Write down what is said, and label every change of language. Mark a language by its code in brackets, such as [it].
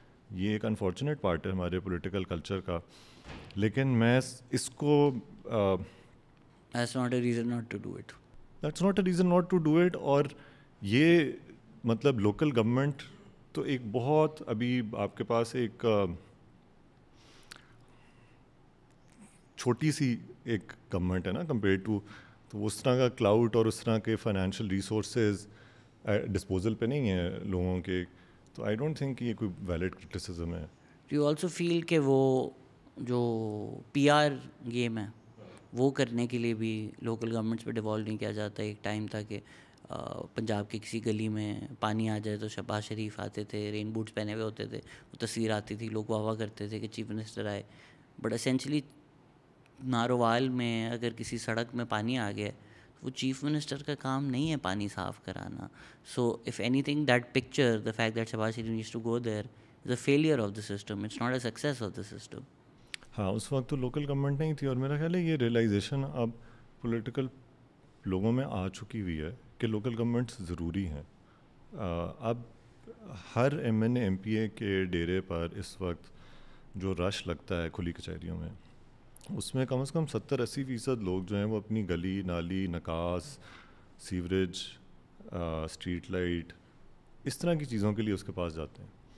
[ur] یہ ایک unfortunate part ہے ہمارے پولیٹیکل کلچر کا, لیکن میں اس کو [en] That's not a reason not to do it. That's not a reason not to do it. [ur] اور یہ مطلب لوکل گورنمنٹ تو ایک بہت ابھی آپ کے پاس ایک چھوٹی سی ایک گورنمنٹ ہے نا کمپیئر ٹو, تو اس طرح کا کلاؤڈ اور اس طرح کے فائنینشیل ریسورسز ڈسپوزل پہ نہیں ہیں لوگوں کے, تو [en] I don't think [ur] یہ کوئی ویلڈ کرٹیسزم ہے. [en] Do you also feel [ur] کہ وہ جو پی آر گیم ہے وہ کرنے کے لیے بھی لوکل گورنمنٹس پہ ڈیوالو نہیں کیا جاتا؟ ایک ٹائم تھا کہ پنجاب کی کسی گلی میں پانی آ جائے تو شہباز شریف آتے تھے, رین بوٹس پہنے ہوئے ہوتے تھے, وہ تصویر آتی تھی, لوگ واہ کرتے تھے کہ چیف منسٹر آئے. بٹ اسینچلی ناروال میں اگر کسی سڑک میں پانی آ گیا وہ چیف منسٹر کا کام نہیں ہے پانی صاف کرانا. [en] So if anything that picture the fact that Shehbaz Sharif needs to go there is a failure of the system, it's not a success of the system. [ur] ہاں اس وقت تو لوکل گورنمنٹ نہیں تھی, اور میرا خیال ہے یہ ریئلائزیشن اب پولیٹیکل لوگوں میں آ چکی ہوئی ہے کہ لوکل گورنمنٹس ضروری ہیں. اب ہر M N A M P اے کے ڈیرے پر اس وقت جو رش لگتا ہے کھلی کچہریوں میں, اس میں کم از کم 70-80% لوگ جو ہیں وہ اپنی گلی نالی نکاس سیوریج اسٹریٹ لائٹ اس طرح کی چیزوں کے لیے اس کے پاس جاتے ہیں.